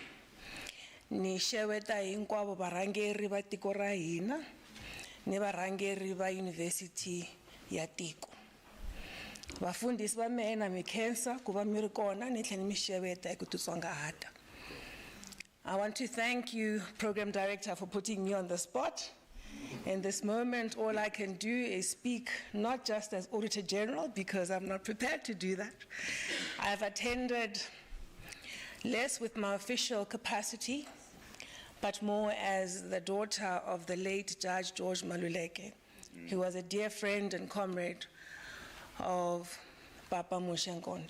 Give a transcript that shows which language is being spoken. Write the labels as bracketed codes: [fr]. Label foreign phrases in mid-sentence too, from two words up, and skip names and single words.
[ts] ni xeweta hinkwavo varhangeri va tiko ra hina ni varhangeri va yunivhesiti ya tiko vafundhisi va mehe na mi khensa ku va mi ri kona ni tlhela ni mi xeweta hi ku titsongahata. [en] I want to thank you, Program Director, for putting me on the spot. In this moment, all I can do is speak not just as Auditor General, because I'm not prepared to do that. I've attended less with my official capacity, but more as the daughter of the late Judge George Maluleke, who was a dear friend and comrade of Prof Muxe Nkondo.